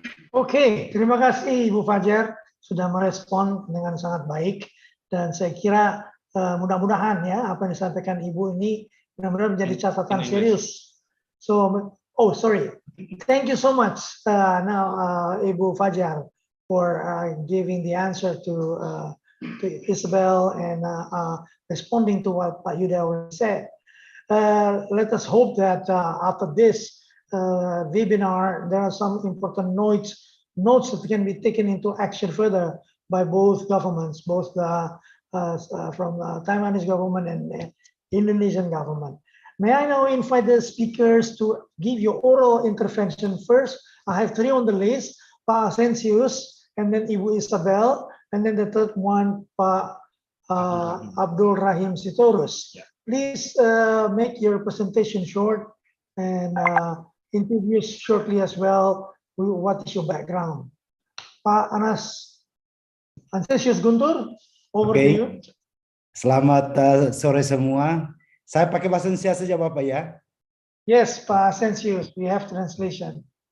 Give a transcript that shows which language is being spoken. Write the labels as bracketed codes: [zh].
[id] Oke, terima kasih Ibu Fajar sudah merespon dengan sangat baik, dan saya kira mudah-mudahan ya apa yang disampaikan Ibu ini benar-benar menjadi catatan serius. [en] So, oh sorry, thank you so much Ibu Fajar for giving the answer to Isabel and responding to what Pak Yuda said. Let us hope that after this webinar, there are some important notes that can be taken into action further by both governments, both from the Taiwanese government and the Indonesian government. May I now invite the speakers to give your oral intervention first? I have 3 on the list, Pak Asensius, and then Ibu Isabel, and then the third one, Pak Abdul Rahim Sitorus. Please make your presentation short and introduce shortly as well what is your background. Pak Asensius Guntur, over to you. [id] Selamat sore semua. Saya pakai bahasa Indonesia saja Bapak ya. [en] Yes, Pak Asensius, we have translation.